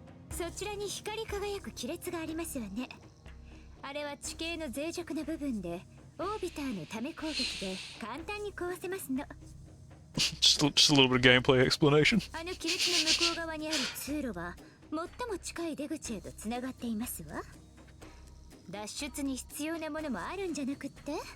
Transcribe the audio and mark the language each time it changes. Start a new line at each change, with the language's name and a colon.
Japanese: そちらに光り輝く亀裂がありますわね。あれは地形の脆弱な部分でオービターのため攻撃で簡単に壊せますの。
English: just a little bit of gameplay explanation.
Japanese: あの亀裂の向こう側にある通路は最も近い出口へとつながっていますわ。脱出に必要なものもあるんじゃなくって？